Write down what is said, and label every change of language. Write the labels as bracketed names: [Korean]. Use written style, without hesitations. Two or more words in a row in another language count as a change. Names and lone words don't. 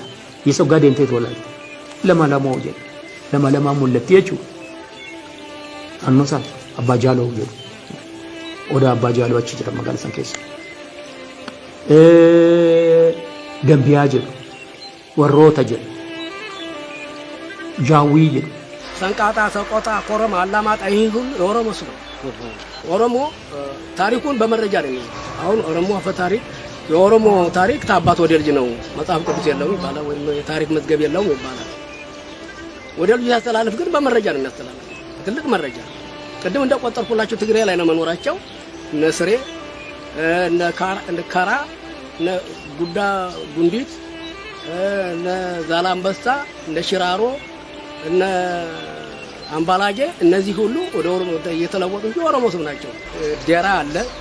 [Oromo] Yesu Oggaa deemtee tolaalte lama lamoo jedha. Lama lamaa mul'atti jechuudha. Annoo san Abbaa Jaaloo jedhu. Odaa Abbaa Jaaloo achi jira magaalaa san keessa. Gambiyaa jedhu. Warroota jedhu. Jaawii jedhu. [Amharic] ሰንቃጣ ሰቆጣ ኮረማ አላማጣ ይሄ ሁሉ የኦሮሞ ስም ኦሮሞ ታሪኩን በመረጃ ነው የሚይዘው። አሁን ኦሮሞ አፈ ታሪክ የኦሮሞ ታሪክ ታባት ወደ ልጅ ነው መጽሐፍ ቅዱስ የለውም ይባላል ወይ የታሪክ መዝገብ የለውም ይባላል። ወደ ልጅ ያስተላልፍ ግን በመረጃ ነው የሚያስተላልፍ። ትልቅ መረጃ ቅድም እንደቆጠርኩላችሁ ትግሬ ላይ ነው መኖራቸው እነ ስሬ እነ ካራ እነ ጉዳ ጉንዲት እነ ዛላምበሳ እነ ሽራሮ እነ አምባላጌ እነዚህ ሁሉ ወደ ኦሮሞ እየተለወጡ ኦሮሞ ስም ናቸው። ደራ አለ፣